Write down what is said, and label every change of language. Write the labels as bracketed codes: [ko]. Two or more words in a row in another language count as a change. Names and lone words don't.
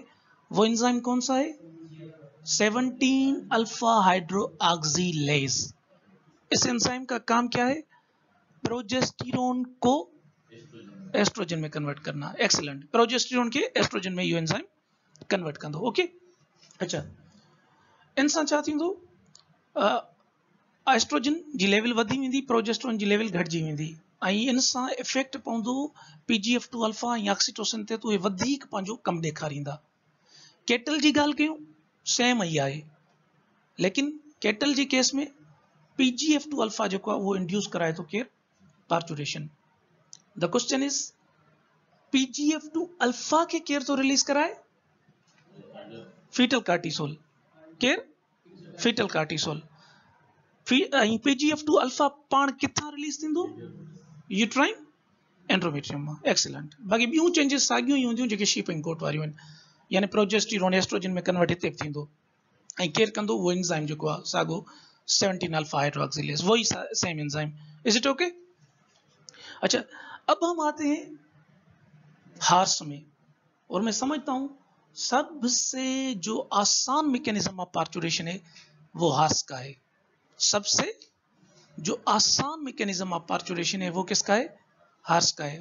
[hi] वो एंजाइम कौन सा है? 17 [en] alpha hydroxylase. [hi] इस एंजाइम का काम क्या है? प्रोजेस्टेरोन को एस्ट्रोजन में कन्वर्ट करना। [sd] एक्सीलेंट, प्रोजेस्टेरोन के एस्ट्रोजन में ये एंजाइम कन्वर्ट कंदो। ओके, अच्छा, इन सां छा थींदो? एस्ट्रोजन जी लेवल वधी वेंदी, प्रोजेस्टेरोन जी लेवल घटिजी वेंदी, ऐं इन सां इफेक्ट पवंदो PGF2 अल्फा या ऑक्सीटोसिन ते, तो उहे वधीक पंहिंजो कमु ॾेखारींदा। केटल जी ॻाल्हि कयूं, सेम ई आहे, लेकिन केटल जे केस में PGF2 अल्फा जेको आहे उहो इंड्यूस कराए थो केरु? पार्चुरेशन। [en] the question is [sd] PGF2 अल्फा के केर तो रिलीज कराए? [en] fetal cortisol [sd] केर [en] fetal cortisol [sd] PGF2 अल्फा पाण किथां रिलीज थींदो [en] uterine endometrium [sd] में एक्सीलेंट बाक़ी ॿियूं चेंजिस साॻियूं ई हूंदियूं जेके शीपिंग कोट वारियूं आहिनि यानी प्रोजेस्टेरोन एस्ट्रोजन में कन्वर्ट हिते बि थींदो ऐं केरु कंदो उहो एंजाइम जेको आहे साॻो 17 [en] alpha hydroxylase [sd] वही [en] same enzyme is it okay. [hi] अच्छा अब हम आते हैं हार्स में और मैं समझता हूं सबसे जो आसान [en] mechanism of parturition [hi] है वो हार्स का है। सबसे जो आसान [en] mechanism of parturition [hi] है वो किसका है हार्स का है।